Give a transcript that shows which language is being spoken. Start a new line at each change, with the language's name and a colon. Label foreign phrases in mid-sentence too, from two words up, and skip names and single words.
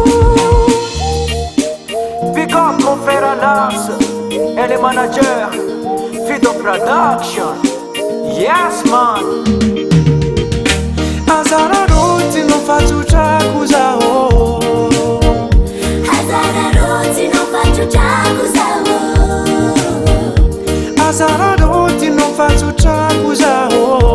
English: Big up
French: mon frère Anas et les managers Video Production
English: Yes man
Malagasy: azararotinao fatsotrako zaho azararotinao fatsotrako zaho azararotinao fatsotrako zaho